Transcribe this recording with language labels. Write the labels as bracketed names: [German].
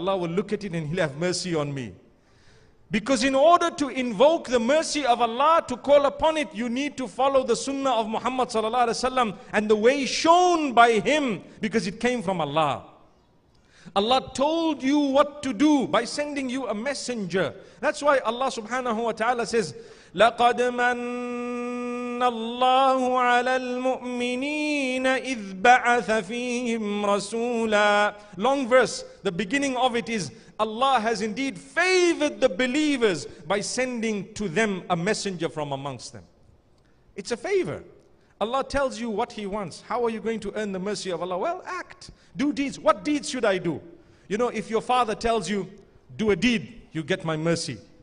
[English] Allah will look at it and He'll have mercy on me. Because in order to invoke the mercy of Allah, to call upon it, you need to follow the sunnah of Muhammad sallallahu alaihi wasallam and the way shown by Him, because it came from Allah. Allah told you what to do by sending you a messenger. That's why Allah subhanahu wa ta'ala says, [Arabic] لَقَدْ مَنَّ اللَّهُ عَلَى الْمُؤْمِنِينَ إِذْ بَعَثَ فِيهِمْ رَسُولًا. [English] Long verse. The beginning of it is, Allah has indeed favored the believers by sending to them a messenger from amongst them. It's a favor. Allah tells you what He wants. How are you going to earn the mercy of Allah? Well, act. Do deeds. What deeds should I do? If your father tells you, do a deed, you get my mercy.